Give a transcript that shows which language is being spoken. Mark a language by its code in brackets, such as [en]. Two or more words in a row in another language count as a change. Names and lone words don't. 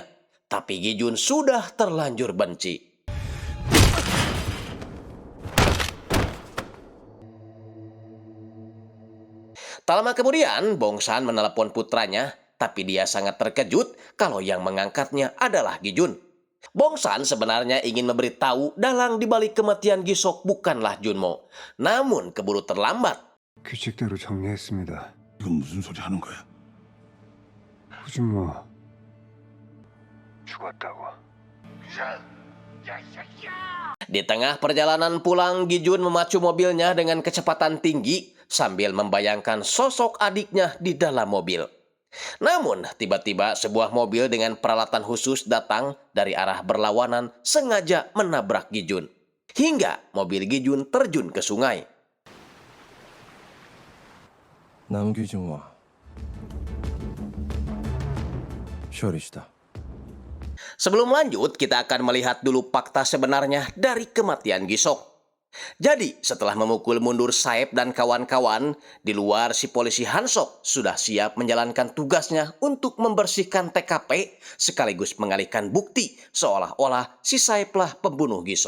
[id] Tapi Gi-jun sudah terlanjur benci. Tak lama kemudian, Bong-san menelepon putranya, tapi dia sangat terkejut kalau yang mengangkatnya adalah Gi-jun. Bong-san sebenarnya ingin memberitahu dalang dibalik kematian Gi-sok bukanlah Junmo. Namun keburu terlambat. [ko] 규칙대로 정리했습니다. 이건 무슨 소리 하는 거야? 후준모 죽었다고. [id] Di tengah perjalanan pulang, Gi-jun memacu mobilnya dengan kecepatan tinggi sambil membayangkan sosok adiknya di dalam mobil. Namun, tiba-tiba sebuah mobil dengan peralatan khusus datang dari arah berlawanan sengaja menabrak Gi-jun. Hingga mobil Gi-jun terjun ke sungai. 남규준와 쇼리시다. Sebelum lanjut, kita akan melihat dulu fakta sebenarnya dari kematian Gisok. Jadi, setelah memukul mundur Saeb dan kawan-kawan, di luar si polisi Hansok sudah siap menjalankan tugasnya untuk membersihkan TKP sekaligus mengalihkan bukti seolah-olah si Saeblah pembunuh Gisok.